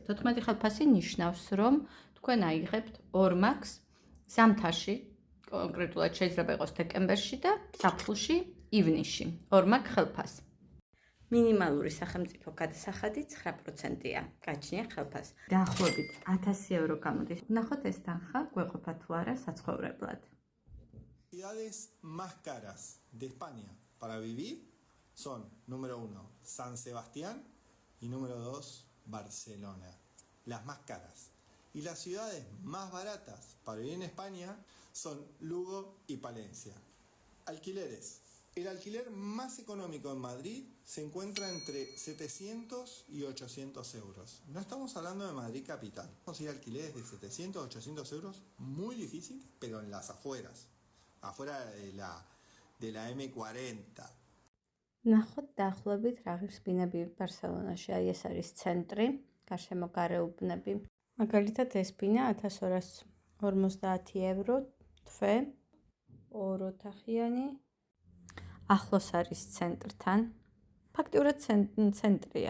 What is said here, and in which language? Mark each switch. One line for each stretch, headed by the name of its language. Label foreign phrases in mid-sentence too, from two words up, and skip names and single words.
Georgian: 14 ხელფასი ნიშნავს, რომ თქვენ აიღებთ 2 მაკს ზამთარში, კონკრეტულად შეიძლება იყოს დეკემბერში და ზაფხულში ივნისში 2 მაკ ხელფასი. მინიმალური სახელმწიფო გადასახადი 9%-ია. გაჩნია ხელფასი. დაახლოებით 1000 euро გამოდის. ვნახოთ ეს თანხა გვეყოფა თუ არა საცხოვრებლად.
Spanish: Ciudades más caras de España para vivir son número 1 San Sebastián y número 2 Barcelona, las más caras. Y las ciudades más baratas para vivir en España son Lugo y Palencia. Alquileres. El alquiler más económico en Madrid se encuentra entre 700 y 800 euros. No estamos hablando de Madrid capital. Conseguir alquileres de 700 a 800 euros, muy difícil, pero en las afueras. Afuera de la M40.
Georgian: ნახოთ დაახლოებით რა ღირს ბინები ბარსელონაში. აი ეს არის ცენტრი, გარშემო გარეუბნები. მაგალითად ეს ბინა 1250 euро თვე, 2 ოთახიანი. ახლოს არის ცენტრთან. ფაქტიურად ცენტრია.